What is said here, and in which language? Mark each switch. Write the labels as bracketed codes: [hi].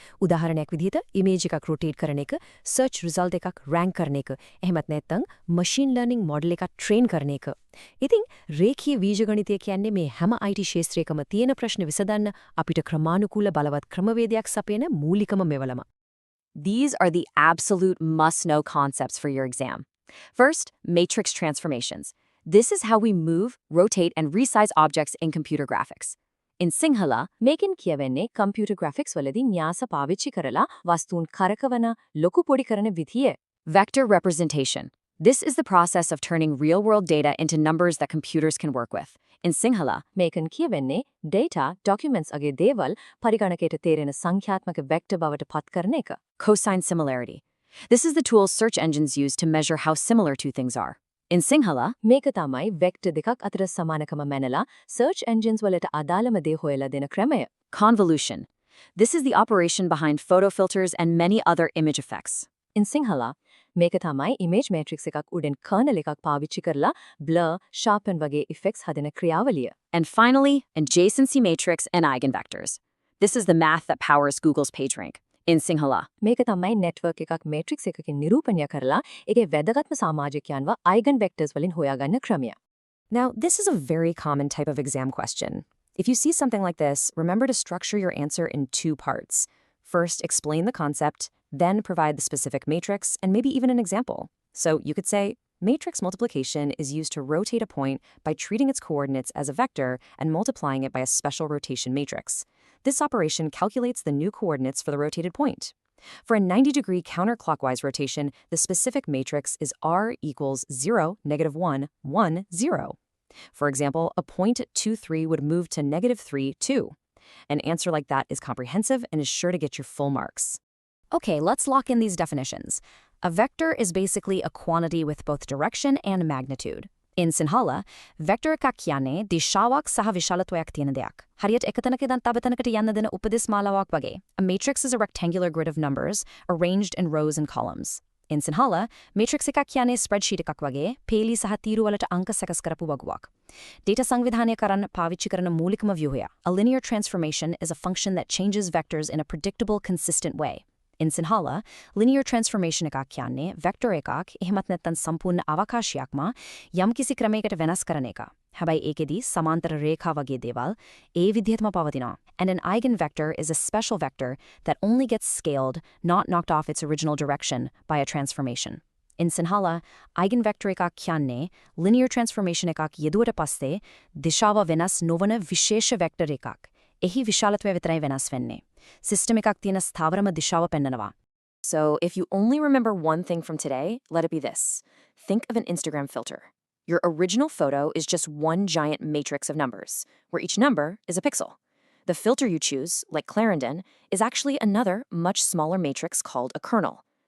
[si] උදාහරණයක් විදිහට image එකක් rotate කරන එක, search result එකක් rank කරන එක, එහෙමත් නැත්නම් machine learning model එකක් train කරන එක. ඉතින් රේඛීය බීජගණිතය කියන්නේ මේ හැම IT ශාස්ත්‍රයකම තියෙන ප්‍රශ්න විසඳන්න අපිට ක්‍රමානුකූල බලවත් ක්‍රමවේදයක් සපයන මූලිකම මෙවලම. [en] These are the absolute must-know concepts for your exam. First, matrix transformations. This is how we move, rotate, and resize objects in computer graphics. In Sinhala, [si] මේකෙන් කියවෙන්නේ computer graphics වලදී න්‍යාස පාවිච්චි කරලා වස්තුන් කරකවන ලොකු පොඩි කරන විදිය. [en] Vector representation. This is the process of turning real-world data into numbers that computers can work with. In Sinhala, [si] මේකෙන් කියවෙන්නේ data, documents අගේ දේවල් පරිගණකයට තේරෙන සංඛ්‍යාත්මක vector බවට පත් කරන එක. [en] Cosine similarity. This is the tool search engines use to measure how similar two things are. In Sinhala, [si] මේක තමයි vector දෙකක් අතර සමානකම මැනලා search engines වලට අදාළම දේ හොයලා දෙන ක්‍රමය. [en] Convolution. This is the operation behind photo filters and many other image effects. In Sinhala, [si] මේක තමයි image matrix එකක් උඩින් kernel එකක් පාවිච්චි කරලා blur, sharpen වගේ effects හදන ක්‍රියාවලිය. [en] And finally, adjacency matrix and eigenvectors. This is the math that powers Google's PageRank. in Sinhala. [si] මේක තමයි network එකක් matrix එකකින් නිරූපණය කරලා ඒකේ වැදගත්ම සමාජිකයන්ව eigenvectors වලින් හොයාගන්න ක්‍රමය. [en] Now, this is a very common type of exam question. If you see something like this, remember to structure your answer in two parts. First, explain the concept, then provide the specific matrix, and maybe even an example. So you could say, matrix multiplication is used to rotate a point by treating its coordinates as a vector and multiplying it by a special rotation matrix. This operation calculates the new coordinates for the rotated point. For a 90-degree counterclockwise rotation, the specific matrix is r equals 0, -1, 1, 0. For example, a point at 2, 3 would move to -3, 2. An answer like that is comprehensive and is sure to get your full marks. Okay, let's lock in these definitions. A vector is basically a quantity with both direction and magnitude. In Sinhala, [si] vector එකක් කියන්නේ දිශාවක් සහ විශාලත්වයක් තියෙන දෙයක්. හරියට එකතැනක ඉඳන් තව තැනකට යන්න දෙන උපදෙස් මාලාවක් වගේ. [en] A matrix is a rectangular grid of numbers arranged in rows and columns. In Sinhala, [si] matrix එකක් කියන්නේ spreadsheet එකක් වගේ පේලි සහ තීරු වලට අංක සකස් කරපු වගුවක්. Data සංවිධානය කරන්න පාවිච්චි කරන මූලිකම ව්‍යුහය. [en] A linear transformation is a function that changes vectors in a predictable, consistent way. In Sinhala, [si] linear transformation එකක් කියන්නේ vector එකක් එහෙමත් නැත්නම් සම්පූර්ණ අවකාශයක්ම යම්කිසි ක්‍රමයකට වෙනස් කරන එක. හැබැයි ඒකෙදී සමාන්තර රේඛා වගේ දේවල් ඒ විදිහටම පවතිනවා. [en] And an eigenvector is a special vector that only gets scaled, not knocked off its original direction by a transformation. In Sinhala, [si] eigenvector එකක් කියන්නේ linear transformation එකක් යෙදුවට පස්සේ දිශාව වෙනස් නොවන විශේෂ vector එකක්. එහි විශාලත්වය විතරයි වෙනස් වෙන්නේ. System එකක් තියෙන ස්ථාවරම දිශාව පෙන්නනවා. [en] So, if you only remember one thing from today, let it be this. Think of an Instagram filter. Your original photo is just one giant matrix of numbers, where each number is a pixel. The filter you choose, like Clarendon, is actually another, much smaller matrix called a kernel.